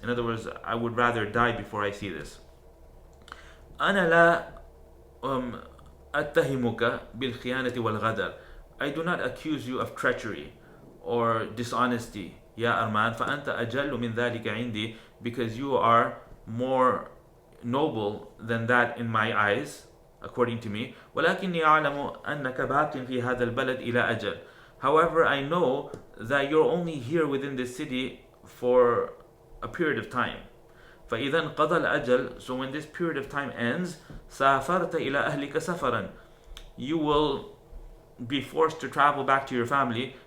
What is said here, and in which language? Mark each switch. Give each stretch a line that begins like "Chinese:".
English: In other words, I would rather die before I see this.
Arabic: أنا لا أتهمك بالخيانة والغدر,
English: I do not accuse you of treachery or dishonesty,
Arabic: يا أرمان, فأنت أجل من ذلك عندي,
English: because you are more noble than that in my eyes, according to me.
Arabic: ولكني أعلم أنك باق في هذا البلد إلى أجل.
English: However, I know that you're only here within this city for a period of time.
Arabic: فإذا انقضى الأجل,
English: so when this period of time ends,
Arabic: سافرت إلى أهلك سفرا,
English: you will be forced to travel back to your family.